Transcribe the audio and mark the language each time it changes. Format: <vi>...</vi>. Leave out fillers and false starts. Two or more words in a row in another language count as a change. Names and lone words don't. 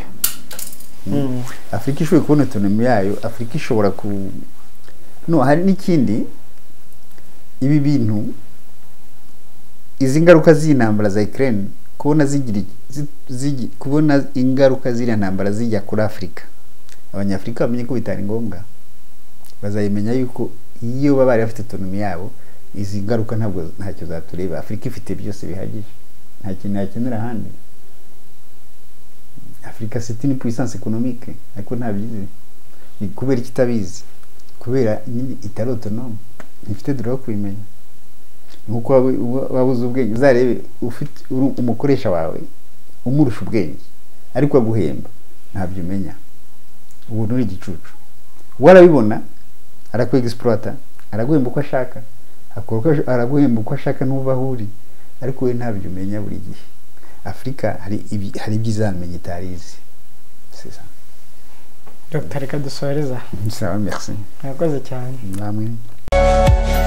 <rw>Afrika ishobore kubona autonomy yayo, Afrika ishobora hari n'ikindi, ibi bintu, izi ngaruka z'intambara za Ukraine, kubona ingaruka z'iriya ntambara zijya kuri Afrika, abanyafrika bamenye ko bitari ngombwa. Bazayimenya yuko iyo baba bari bafite autonomy yabo, izi ngaruka ntacyo zatureba. Afrika ifite byose bihagije, nta kintu yakenera ahandi.</rw> <fr>Afrika c'est une puissance économique,</fr> <rw>ariko ntabyizi. Kubera ikitabizi, kubera nyine itari autonome, ntifite droit yo kubimenya. Nkuko wabuze ubwenge, uzarebe ufite umukoresha wawe umurusha ubwenge ariko aguhemba ntabyo umenya, ubu nuri igicucu. Warabibona arakwexploita, araguhemba uko ashaka, araguhemba uko ashaka n'uva ahuri, ariko we ntabyo umenya buri gihe. Afrika hari ibizamenye itarizi.</rw> <fr>C'est ça.</fr> <rw>Dr. reka dusoreza.</rw> <fr>Ça va, merci.</fr> <rw>Murakoze cyane. Namwe.</rw>